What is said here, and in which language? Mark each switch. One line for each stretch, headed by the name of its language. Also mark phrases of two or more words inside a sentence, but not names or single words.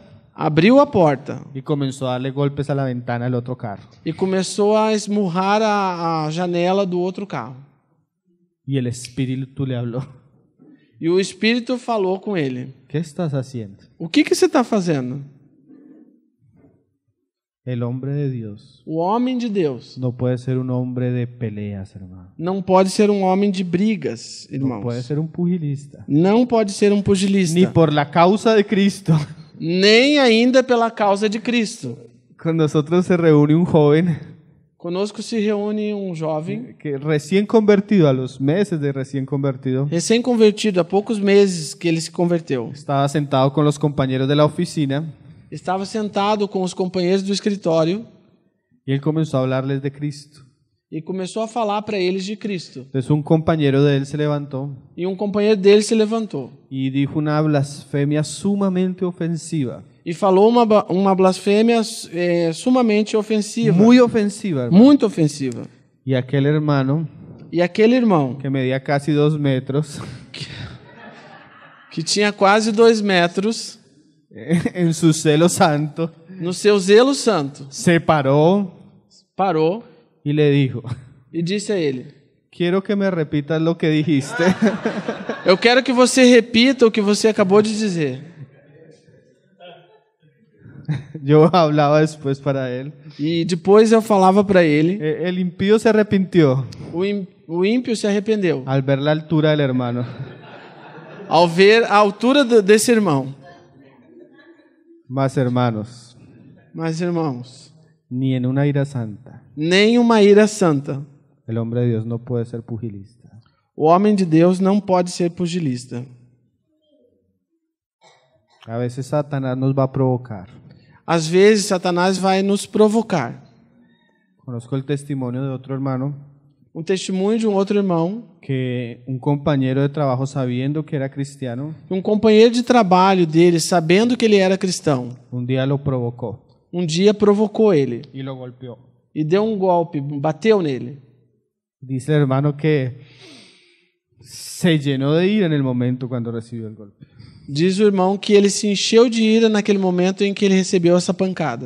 Portuguese: abriu a porta
Spanish: y comenzó a darle golpes a la ventana del otro carro.
Portuguese: e começou a esmurrar a janela do outro carro.
Spanish: Y el espíritu le habló.
Portuguese: E o Espírito falou com ele:
Spanish: ¿Qué estás haciendo?
Portuguese: o que você está fazendo?
Spanish: El hombre de Dios
Portuguese: O homem de Deus
Spanish: no puede ser un hombre de peleas, hermano.
Portuguese: não pode ser um homem de brigas,
Spanish: No
Portuguese: irmãos.
Spanish: puede ser un pugilista.
Portuguese: Não pode ser um pugilista.
Spanish: Ni por la causa de Cristo.
Portuguese: Nem ainda pela causa de Cristo.
Spanish: Con nosotros se reúne un joven
Portuguese: Conosco se reúne um jovem
Spanish: que recién convertido, a los meses de recién convertido,
Portuguese: recém-convertido, há poucos meses que ele se converteu.
Spanish: estaba sentado con los compañeros de la oficina
Portuguese: Estava sentado com os companheiros do escritório
Spanish: y él comenzó a hablarles de Cristo.
Portuguese: e começou a falar para eles de Cristo.
Spanish: Entonces un compañero de él se levantó
Portuguese: E um companheiro dele se levantou
Spanish: y dijo una blasfemia sumamente ofensiva.
Portuguese: e falou uma blasfêmia sumamente ofensiva,
Spanish: Muy ofensiva, hermano.
Portuguese: muito ofensiva.
Spanish: Y aquel hermano,
Portuguese: E aquele irmão,
Spanish: que medía casi 2 metros,
Portuguese: que tinha quase 2 metros,
Spanish: en su celo santo,
Portuguese: no seu zelo santo,
Spanish: se paró
Portuguese: parou
Spanish: y le dijo,
Portuguese: e disse a ele:
Spanish: quiero que me repitas lo que dijiste.
Portuguese: eu quero que você repita o que você acabou de dizer.
Spanish: Yo hablaba después para él.
Portuguese: E depois eu falava para ele.
Spanish: El impío se arrepintió
Portuguese: O ímpio se arrependeu
Spanish: al ver la altura del hermano.
Portuguese: ao ver a altura desse irmão.
Spanish: Mas hermanos,
Portuguese: Mas, irmãos,
Spanish: ni en una ira santa
Portuguese: nem uma ira santa
Spanish: el hombre de Dios no puede ser pugilista.
Portuguese: O homem de Deus não pode ser pugilista.
Spanish: A veces Satanás nos va a provocar.
Portuguese: Às vezes, Satanás vai nos provocar.
Spanish: Conozco el testimonio de otro hermano
Portuguese: Um testemunho de um outro irmão,
Spanish: que un compañero de trabajo, sabiendo que era cristiano,
Portuguese: um companheiro de trabalho dele, sabendo que ele era cristão,
Spanish: un día lo provocó
Portuguese: um dia provocou ele
Spanish: y lo golpeó.
Portuguese: e deu um golpe, bateu nele.
Spanish: Dice el hermano que se llenó de ira en el momento cuando recibió el golpe.
Portuguese: Diz o irmão que ele se encheu de ira naquele momento em que ele recebeu essa pancada.